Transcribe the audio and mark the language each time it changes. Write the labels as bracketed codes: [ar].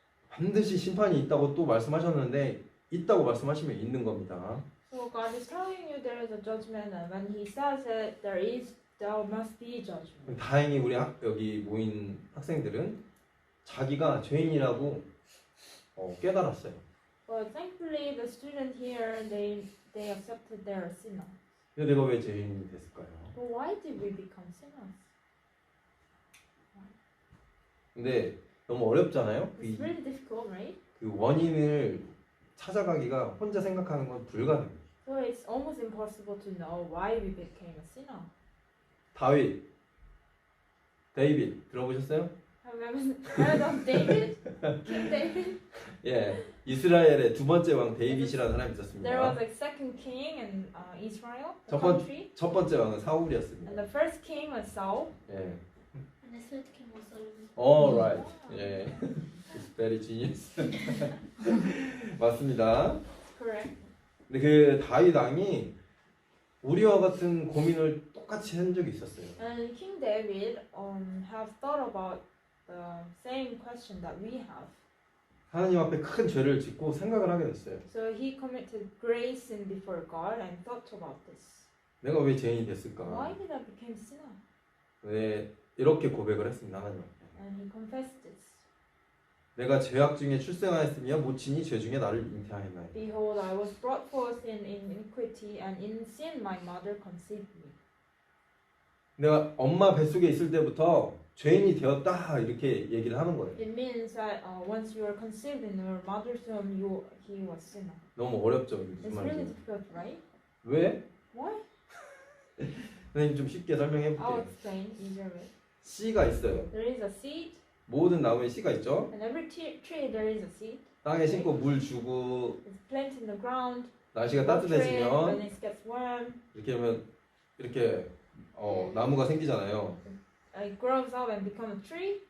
[ko] 반드시 심판이 있다고 또 말씀하셨는데 있다고 말씀하시면 있는 겁니다. [en] So God is telling you there is a judgment, and when He says it, there must be judgment. [ko] 다행히 우리 여기 모인 학생들은 자기가 죄인이라고 깨달았어요. [en] But thankfully, the student here, they accepted their sinner. [ko] 근데 내가 왜 죄인이 됐을까요? [en] But why did we become sinners? [ko] 근데 너무 어렵잖아요. [en] It's really difficult, right? [ko] 그 원인을 찾아가기가 혼자 생각하는 건 불가능해요. [en] So it's almost impossible to know why we became a sinner. [ko] 다윗, 데이빗 들어보셨어요? [en] Have you ever heard of David? King David? [ko] 예, 이스라엘의 두 번째 왕 데이빗이라는 사람이 [en] There was [ko] 있었습니다. [en] a second king in Israel, the [ko] 첫 번- [en] country, [ko] 첫 번째 왕은 사울이었습니다. [en] and the first king was Saul. [ko] 예, [en] And the third king was Solomon. alright. 예, it's very genius. [ko] 맞습니다. [en] Correct. [ko] 근데 그 다윗 왕이 우리와 같은 고민을 똑같이 한 적이 있었어요. [en] And King David have thought about the same question that we have. [ko] 하나님 앞에 큰 죄를 짓고 생각을 하게 됐어요. [en] So he committed great sin before God and thought about this. [ko] 내가 왜 죄인이 됐을까? [en] Why did I become sinner? [ko] 왜 이렇게 고백을 했습니다. 하나님 앞에. [en] And he confessed this. [ko] 내가 죄악 중에 출생하였으며 모친이 죄 중에 나를 잉태하였나이다. [en] Behold, I was brought forth in iniquity, and in sin my mother conceived me. [ko] 내가 엄마 뱃속에 있을 때부터 죄인이 되었다 이렇게 얘기를 하는 거예요. [en] It means that once you are conceived in your mother's womb, he was sinner. [ko] 너무 어렵죠? 이게 무슨 [en] It's really [ko] 말인지. [en] difficult, right? [ko] 왜? [en] Why? [ko] 선생님 좀 쉽게 설명해 [en] I'll [ko] 볼게요. [en] explain easier way. [ko] 씨가 있어요. [en] There is a seed, [ko] 모든 나무에 씨가 있죠. [en] and every tree there is a seed. [ko] 땅에 심고 물 주고 [en] It's planted in the ground. [ko] 날씨가 [en] water it, when [ko] 따뜻해지면 [en] it gets warm, [ko] 이렇게 하면 이렇게 나무가 생기잖아요. [en] it grows up and becomes a tree.